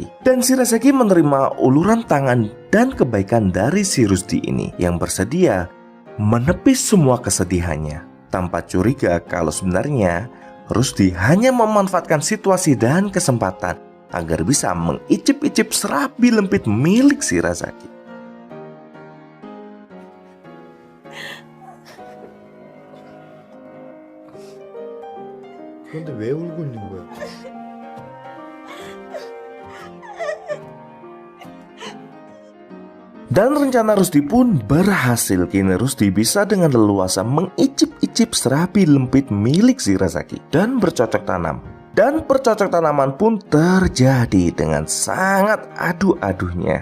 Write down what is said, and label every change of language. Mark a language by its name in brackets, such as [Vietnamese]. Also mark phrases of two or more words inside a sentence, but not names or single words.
[Indonesian] Dan Shirasagi menerima uluran tangan dan kebaikan dari si Rusdi ini, yang bersedia menepis semua kesedihannya. Tanpa curiga kalau sebenarnya Rusdi hanya memanfaatkan situasi dan kesempatan agar bisa mengicip-icip serabi lempit milik Shirasagi. [Korean] 그런데 왜 울고 있는 거야? [Indonesian] Dan rencana Rusdi pun berhasil. Kini Rusdi bisa dengan leluasa mengicip-icip serabi lempit milik Shirasagi dan bercocok tanam. Dan percocok tanaman pun terjadi dengan sangat adu-adunya.